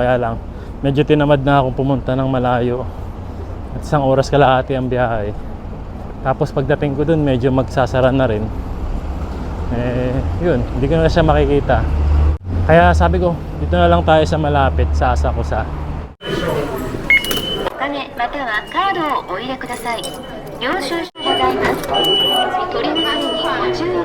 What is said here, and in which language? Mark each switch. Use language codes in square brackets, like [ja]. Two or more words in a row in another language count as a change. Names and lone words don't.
[tl] Kaya lang, medyo tinamad na akong pumunta ng malayo. At 1 oras kalahati ang biyahe. Tapos pagdating ko dun, medyo magsasara na rin. Yun, hindi ko na siya makikita. Kaya sabi ko, dito na lang tayo sa malapit, sa Asakusa. [ja] お金またはカードをお入れください。領収書ございます。取り忘れにご注意。